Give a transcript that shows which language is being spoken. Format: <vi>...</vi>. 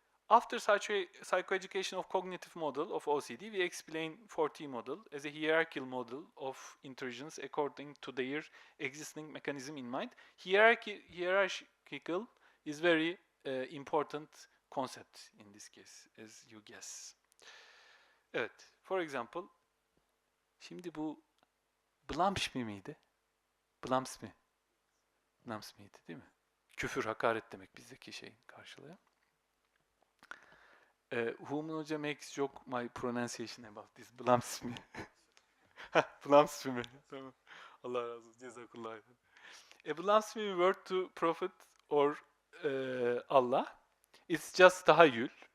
<en>After psychoeducation of cognitive model of OCD, we explain 4T model as a hierarchical model of intrusions according to their existing mechanism in mind. Hierarchical is very important concept in this case, as you guess.</en> <tr>Evet,</tr> <en>for example,</en> <tr>şimdi bu Blamsmi miydi? Blamsmi miydi değil mi? Küfür, hakaret demek bizdeki şeyin karşılığı.</tr> <en>Human Hoca makes joke my pronunciation about this.</en> <tr>Blamsmi. Blamsmi. Tamam. Allah razı olsun. Cezakallah.</tr> <en>A blasphemy word to prophet or Allah. It's just tahayyül.</en>